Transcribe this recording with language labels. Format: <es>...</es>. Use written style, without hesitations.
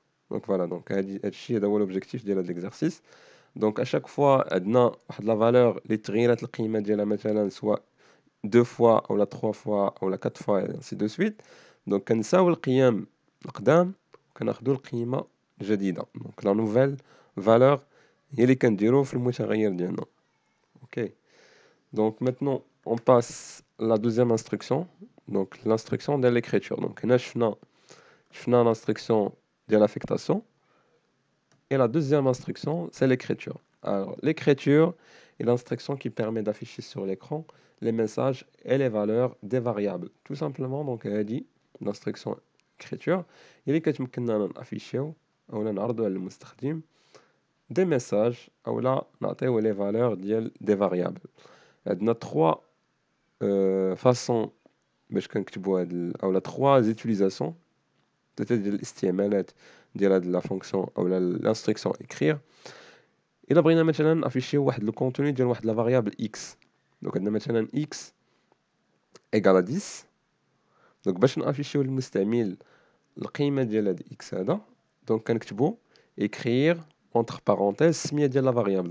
<ar>دونك فوالا دونك هادشي هذا هو لوبجيكتيف ديال هاد ليكزارسيس. دونك اشاك فوا عندنا واحد لا فالور اللي تغيرات القيمه ديالها مثلا سواء 2 فوا اولا 3 فوا اولا 4 فوا انسي دو سويت، دونك كنساو القيم القدام وكناخدو القيمه الجديده. دونك لا نوفيل فالور هي اللي كنديرو في المتغير ديالنا.</ar> <fr>اوكي دونك maintenant on passe la deuxième instruction, donc l'instruction de l'écriture. Donc</fr> <ar>هنا شفنا</ar> <fr>l'instruction de l'affectation. Et la deuxième instruction, c'est l'écriture. Alors, l'écriture est l'instruction qui permet d'afficher sur l'écran les messages et les valeurs des variables. Tout simplement, donc, elle dit l'instruction écriture.</fr> <ar>Il est كتمكننا نافيشيو ou نعرضوا على المستخدم</ar> <fr>des messages</fr> <ar>ou là نعطيو</ar> <fr>les valeurs des variables.</fr> <ar>عندنا</ar> <fr>trois façons</fr> <ar>باش كنكتبوا او لا trois utilisations ثلاثه ديال الاستعمالات ديال هاد لا فونكسيون او</ar> <fr>l'instruction écrire.</fr> <ar>الا بغينا مثلا نافيشيو واحد لو كونتوني ديال واحد لا فاريابل x، دونك عندنا مثلا x ايكال 10، دونك باش نافيشيو للمستعمل القيمه ديال هاد x هذا، دونك كنكتبوا</ar> <fr>écrire entre parenthèses</fr> <ar>السميه ديال لا فاريابل.</ar>